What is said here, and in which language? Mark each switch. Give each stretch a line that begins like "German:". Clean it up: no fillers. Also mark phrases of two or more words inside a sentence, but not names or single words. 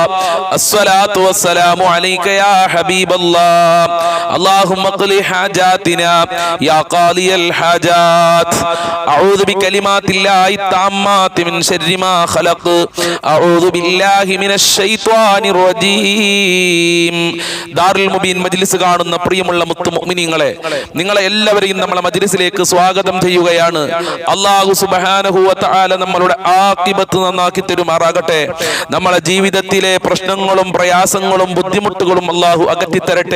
Arabic: الصلاة والسلام عليك يا حبيب الله. اللهم اقضِ حاجاتنا يا قاضي الحاجات. أعوذ بكلمات الله التامات من شر ما خلق. أعوذ بالله من الشيطان الرجيم.
Malayalam: ദാറുൽ മുബീൻ മജ്ലിസ് കാണുന്ന പ്രിയമുള്ള മുത്തു മുഅ്മിനീങ്ങളെ, നിങ്ങളെ എല്ലാവരെയും നമ്മളെ മജ്ലിസിലേക്ക് സ്വാഗതം ചെയ്യുകയാണ്.
Arabic: الله سبحانه وتعالى
Malayalam: നമ്മളുടെ ആഖിബത്ത് നന്നാക്കി തരുമാറാകട്ടെ. നമ്മളെ ജീവിതത്തിലെ പ്രശ്നങ്ങളും പ്രയാസങ്ങളും ബുദ്ധിമുട്ടുകളും അല്ലാഹു അകറ്റി തരട്ടെ.